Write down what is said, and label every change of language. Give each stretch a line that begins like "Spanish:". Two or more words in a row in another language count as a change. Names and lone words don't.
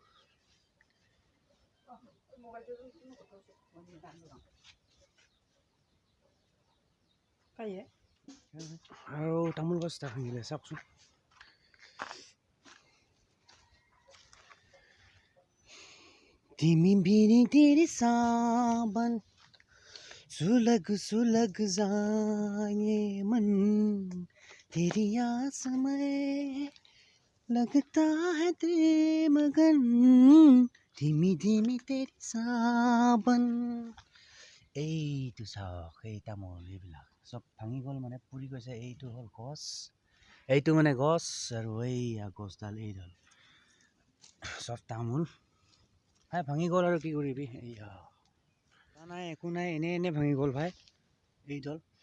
Assamese: আৰু তামোল গছ এটা ভাঙিলে চাওকচোন
Hindi: धीमी भीनी तेरी सावन सुलग सुलग जाए मन तेरी आस में लगता है तेरे मगन धीमी धीमी तेरी सावन
Assamese: এইটো চাওক এই তামোল এইবিলাক চব ভাঙি গ'ল মানে পুৰি গৈছে এইটো হ'ল গছ এইটো মানে গছ আৰু এইয়া গছডাল এইডাল চব তামোল ভাই ভাঙি গ'ল আৰু কি কৰিবি এইয়া নাই একো নাই এনে ভাঙি গ'ল ভাই এইডাল